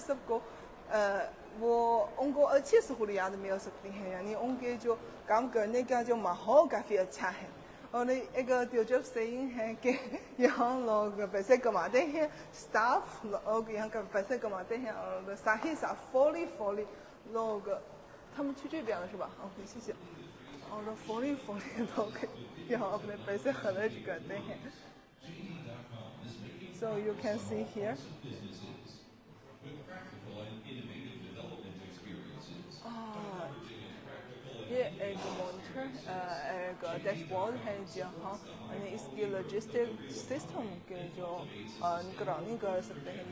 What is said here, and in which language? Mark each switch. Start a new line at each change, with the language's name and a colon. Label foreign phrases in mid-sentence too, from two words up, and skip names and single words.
Hindi: सबको वो उनको अच्छी सहूलियात मिल सकती हैं, यानी उनके जो काम करने का जो माहौल काफ़ी अच्छा है। और एक दिलचस्प सेइंग है कि यहाँ लोग पैसे कमाते हैं, स्टाफ लोग यहाँ का पैसे कमाते हैं और साथ ही साथ फोली लोग
Chinese: 他们去这边了是吧？ OK 谢谢。
Hindi: और फोली लोग यहाँ अपने पैसे खर्च करते हैं।
English: So you can see here.
Hindi: ये एक मॉनिटर एक डैशबोर्ड है जहाँ इसकी
English: logistic system
Hindi: के जो निगरानी कर सकते हैं।